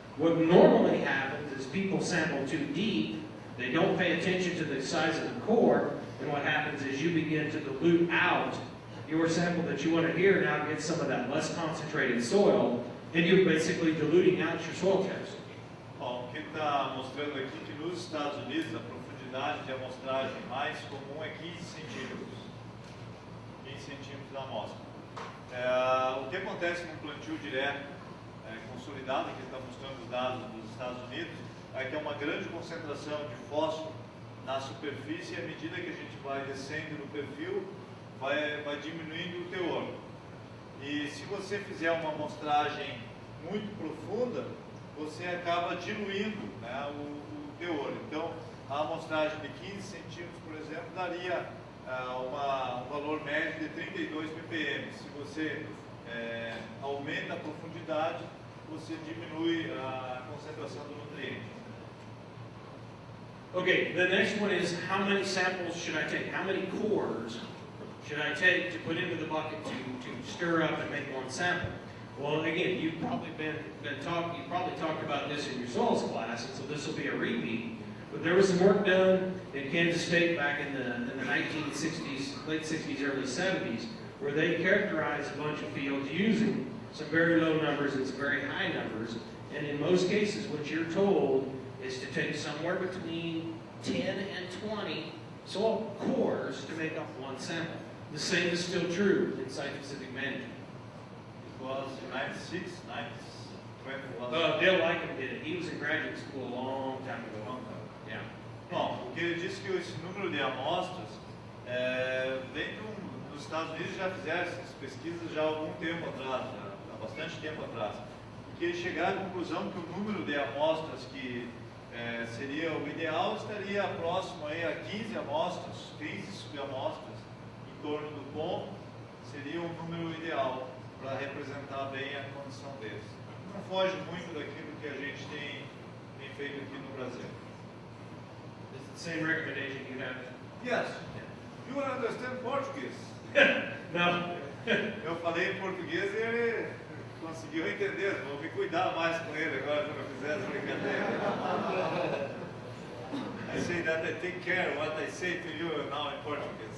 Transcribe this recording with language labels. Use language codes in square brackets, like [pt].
[en] What normally happens is people sample too deep, they don't pay attention to the size of the core, and what happens is you begin to dilute out your sample that you want to hear now gets some of that less concentrated soil, and you're basically diluting out your soil test. [pt] Bom, o que está mostrando aqui que nos Estados Unidos a profundidade de amostragem mais comum é 15 centímetros. 15 centímetros da amostra. O que acontece com o plantio direto consolidado, que está mostrando os dados dos Estados Unidos, é que é uma grande concentração de fósforo na superfície, e à medida que a gente vai descendo no perfil, vai diminuindo o teor. E se você fizer uma amostragem muito profunda, você acaba diluindo, né, o teor. Então, a amostragem de 15 centímetros, por exemplo, daria um valor médio de 32 ppm. Se você aumenta a profundidade, você diminui a concentração do nutriente. [en] Okay, the next one is how many samples should I take? How many cores should I take to put into the bucket to stir up and make one sample? Well, again, you've probably talked about this in your soils class, and so this will be a repeat. But there was some work done in Kansas State back in the 1960s, late 60s, early 70s, where they characterized a bunch of fields using some very low numbers and some very high numbers. And in most cases, what you're told is to take somewhere between 10 and 20 soil cores to make up one sample. The same is still true in site-specific management. It was 96, 21. Bill Lycum did it. He was in graduate school a long time ago. Yeah. [pt] Bom, porque ele disse que esse número de amostras vem dos Estados Unidos, já fizeram essas pesquisas já há algum tempo atrás, há bastante tempo atrás. E que eles chegaram à conclusão que o número de amostras que seria o ideal estaria próximo aí a 15 amostras, 15 subamostras em torno do ponto, seria um número ideal para representar bem a condição deles. Não foge muito daquilo que a gente tem feito aqui no Brasil. [en] Is it the same recommendation you have? Yes. You understand Portuguese? No. [pt] Eu falei em português e ele conseguiu entender. Vou me cuidar mais com ele agora quando eu fizer essa brincadeira. [en] I say that I take care what I say to you now in Portuguese.